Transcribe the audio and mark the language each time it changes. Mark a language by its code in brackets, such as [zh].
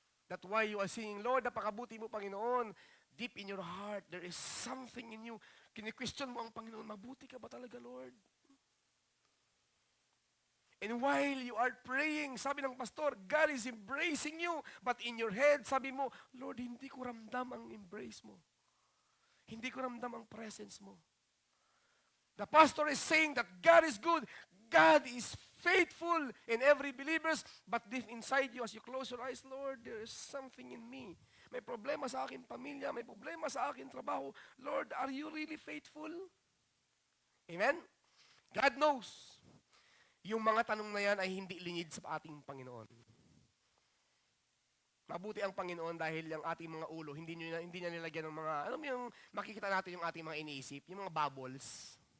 [en] That while you are singing, Lord, [tl] napakabuti mo, Panginoon, [en] deep in your heart, there is something in you. [tl] Kini-question mo ang Panginoon, mabuti ka ba talaga, Lord? [en] And while you are praying, [tl] sabi ng pastor, [en] God is embracing you. But in your head, [tl] sabi mo, Lord, hindi ko ramdam ang embrace mo. Hindi ko ramdam ang presence mo. [en] The pastor is saying that God is good. God is faithful in every believers. But deep inside you, as you close your eyes, Lord, there is something in me. [tl] May problema sa akin pamilya, may problema sa akin trabaho. [en] Lord, are you really faithful? Amen? God knows. [tl] Yung mga tanong na yan ay hindi lingid sa ating Panginoon. Mabuti ang Panginoon dahil yung ating mga ulo, hindi niya nilagyan ng mga, alam mo yung makikita natin yung ating mga iniisip, yung mga bubbles.